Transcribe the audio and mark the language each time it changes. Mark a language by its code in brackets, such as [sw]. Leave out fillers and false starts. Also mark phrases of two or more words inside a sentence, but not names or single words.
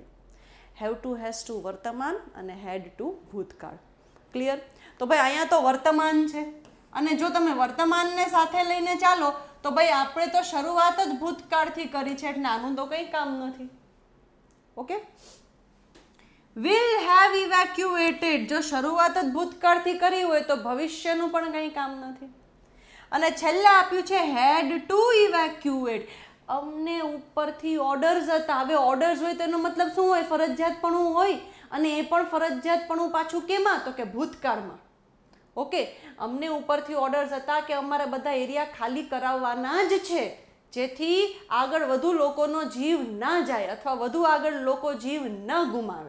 [en] have to, has to [gu] વર્તમાન અને [en] had to [gu] ભૂતકાળ. ક્લિયર? તો ભાઈ અહીંયા તો વર્તમાન છે અને જો તમે વર્તમાનને સાથે લઈને ચાલો તો ભાઈ આપણે તો શરૂઆત જ ભૂતકાળથી કરી છે એટલે આનું તો કંઈ કામ નથી. ઓકે, [en] will have evacuated, [gu] જો શરૂઆત જ ભૂતકાળથી કરી હોય તો ભવિષ્યનું પણ કંઈ કામ નથી. અને છેલ્લે આપ્યું છે [en] had to evacuate, [gu] અમને ઉપરથી ઓર્ડર્સ હતા. હવે ઓર્ડર્સ હોય તેનો મતલબ શું હોય? ફરજિયાતપણું હોય, અને એ પણ ફરજિયાતપણું પાછું કેમાં? તો કે ભૂતકાળમાં. ઓકે, અમને ઉપરથી ઓર્ડર્સ હતા કે અમારે બધા એરિયા ખાલી કરાવવાના જ છે જેથી આગળ વધુ લોકોનો જીવ ના જાય અથવા વધુ આગળ લોકો જીવ ન ગુમાવે.